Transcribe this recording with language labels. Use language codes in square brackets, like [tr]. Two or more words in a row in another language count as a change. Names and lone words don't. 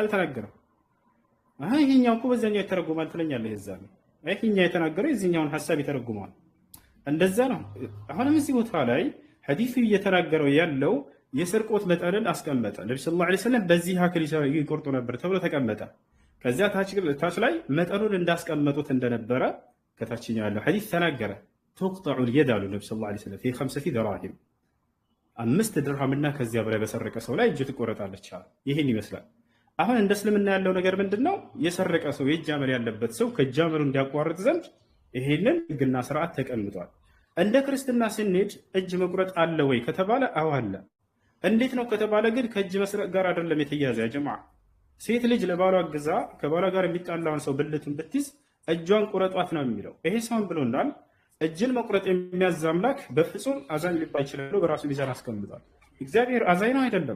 [am] አልተናገረም። አይ ይሄኛው እኮ በዛኛው ይተረጉማል ትለኛለህ። ይዛል አይ ይሄኛው የተናገረው የዚህኛውን ሐሳብ ይተረጉማል። እንደዛ ነው። አሁንም እዚህ ቦታ ላይ ሐዲሱ እየተናገረው ያለው የስርቆት መጠንን አስቀመጠ። ነብዩ [ar] صلى الله عليه وسلم [am] በዚህ አክል ይቆርጡ ነበር ተብሎ ተቀመጠ። ከዚያ ታች ላይ መጠኑን እንዳስቀመጡት እንደነበረ ከታችኛው ያለው ሐዲስ ተናገረ። [ar] تقطع اليد [am] አሉ ነብዩ [ar] صلى الله عليه وسلم في 5 دراهم [am] 5 ድርሃምና ከዚያ በላይ በሰረቀ ሰው ላይ እጅ ትቆረጣለች አለ። ይህን ይመስላል። አሁን እንደ እስልምና ያለው ነገር ምንድነው? የሰረቀ ሰው የእጅ አመል ያለበት ሰው ከእጅ አመሉ እንዲያቋርጥ ዘንድ ይሄንን ህግና ስርዓት ተቀምጧል። እንደ ክርስትና ስንሄድ እጅ መቁረጥ አለ ወይ ከተባለ አዎ አለ። እንዴት ነው ከተባለ ግን ከእጅ መስረቅ ጋር አይደለም የተያዘ። [ar] يا جماعة [am] ሴት ልጅ ለባሏ ግዛ ከባሏ ጋር የሚጣላውን ሰው ብልቱን ብትይዝ እጇን ቁረጧት ነው የሚለው። ይሄ ሰውን ብሎናል። እጅን መቁረጥ የሚያዝ አምላክ በፍጹም አዛኝ ሊባል ይችላል። በራሱ ሚዛን አስቀምጧል። እግዚአብሔር አዛኝ ነው አይደለም?